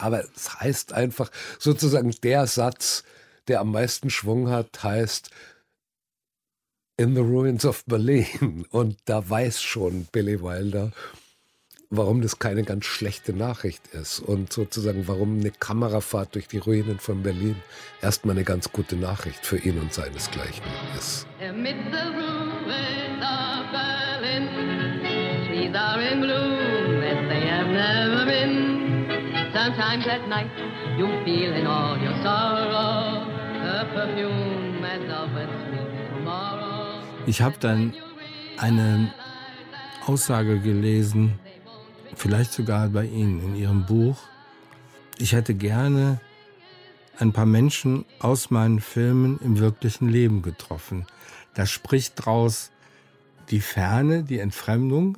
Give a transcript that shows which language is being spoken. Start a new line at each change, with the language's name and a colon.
German: Aber es heißt einfach, sozusagen der Satz, der am meisten Schwung hat, heißt
English: In the Ruins of Berlin.
German: Und da weiß schon Billy Wilder, warum das keine ganz schlechte Nachricht ist und sozusagen warum eine Kamerafahrt durch die Ruinen von Berlin erstmal eine ganz gute Nachricht für ihn und seinesgleichen ist.
English: Amid the ruins of Berlin, trees are in bloom as they have never been. Sometimes at night you feel in all your sorrow a perfume as of a sweet tomorrow.
German: Ich habe dann eine Aussage gelesen, vielleicht sogar bei Ihnen in Ihrem Buch. Ich hätte gerne ein paar Menschen aus meinen Filmen im wirklichen Leben getroffen. Da spricht draus die Ferne, die Entfremdung.